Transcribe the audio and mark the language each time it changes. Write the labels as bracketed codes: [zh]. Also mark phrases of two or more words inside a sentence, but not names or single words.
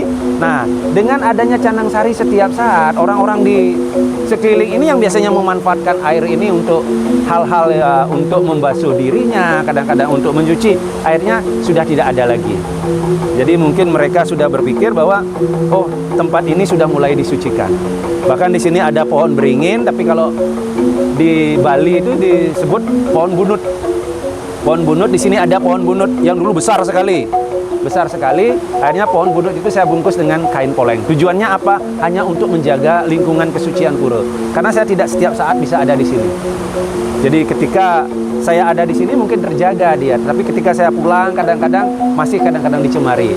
[id] Nah, dengan adanya canang sari setiap saat, orang-orang di sekeliling ini yang biasanya memanfaatkan air ini untuk hal-hal ya, untuk membasuh dirinya, kadang-kadang untuk mencuci, airnya sudah tidak ada lagi. Jadi mungkin mereka sudah berpikir bahwa oh, tempat ini sudah mulai disucikan. Bahkan di sini ada pohon beringin, tapi kalau di Bali itu disebut pohon bunut. Pohon bunut, di sini ada pohon bunut yang dulu besar sekali. Besar sekali, akhirnya pohon bunut itu saya bungkus dengan kain poleng. Tujuannya apa? Hanya untuk menjaga lingkungan kesucian pura. Karena saya tidak setiap saat bisa ada di sini. Jadi ketika saya ada di sini mungkin terjaga dia, tapi ketika saya pulang kadang-kadang masih kadang-kadang dicemari.